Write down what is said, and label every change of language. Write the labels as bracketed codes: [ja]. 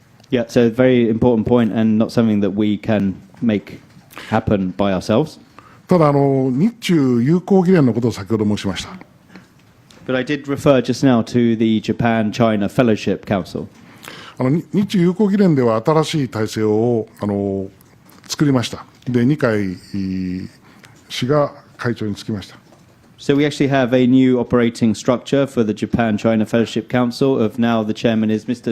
[en] Yeah, so a very important point and not something that we can make happen by ourselves. [ja] ただ日中友好議連のことを先ほど申しました。 [en] But I did refer just now to the Japan-China Fellowship Council. [ja] 日中友好議連では新しい体制を作りました。で、二階氏が会長につきました。 [en] So we actually have a new operating structure for the Japan-China Fellowship Council. Of now, the chairman is Mr.